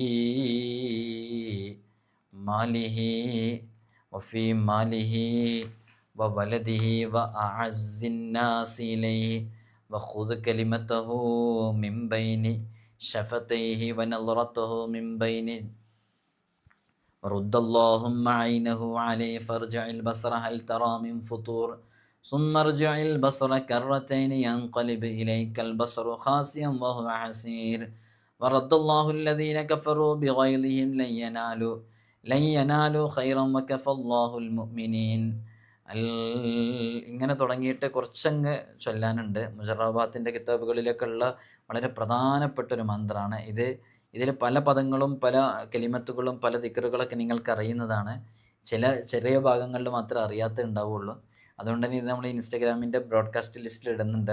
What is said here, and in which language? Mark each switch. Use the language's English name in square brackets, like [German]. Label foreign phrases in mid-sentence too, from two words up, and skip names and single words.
[Arabic] ماله وولده وأعز الناس إليه وخذ كلمته من بين شفتيه ونظرته من بين ورد اللهم عينه عليه فارجع البصر هل ترى من فطور ثم ارجع البصر كرتين ينقلب إليك البصر خاسئا وهو حسير. ورد الله الذين كفروا بغيظهم لن ينالوا خيرا وكفى الله المؤمنين. [Malayalam] ഇങ്ങനെ തുടങ്ങിയിട്ട് കുറച്ചങ്ങ് ചൊല്ലാനുണ്ട്. മുജറബാത്തിൻ്റെ കിതാബുകളിലൊക്കെ ഉള്ള വളരെ പ്രധാനപ്പെട്ട ഒരു മന്ത്രമാണ് ഇത്. ഇതിൽ പല പദങ്ങളും പല കലിമത്തുകളും പല ദിക്റുകളൊക്കെ നിങ്ങൾക്ക് അറിയുന്നതാണ്. ചെറിയ ഭാഗങ്ങളിൽ മാത്രമേ അറിയാത്ത ഉണ്ടാവുള്ളൂ. അതുകൊണ്ട് തന്നെ ഇത് നമ്മൾ ഇൻസ്റ്റാഗ്രാമിൻ്റെ ബ്രോഡ്കാസ്റ്റ് ലിസ്റ്റിൽ ഇടുന്നുണ്ട്.